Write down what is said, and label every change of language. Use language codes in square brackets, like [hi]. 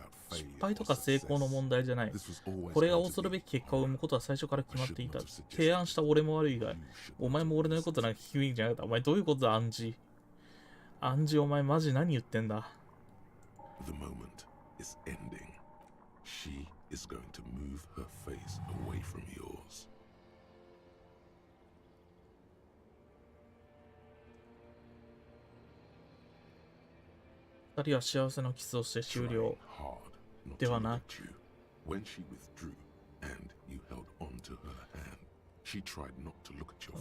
[ja] 失敗とか成功の問題じゃない。これが恐るべき結果を生むことは最初から決まっていた。提案した俺も悪いが、お前も俺の言うことなんか聞くべきじゃなかった。お前どういうことだ、暗示。暗示、お前マジ何言ってんだ。 [en] The moment is ending. She is going to move her face away from yours. [ja] 二人は幸せのキスをして終了。ではなく、 [en] When she withdrew and you held onto her hand, she tried not to look at your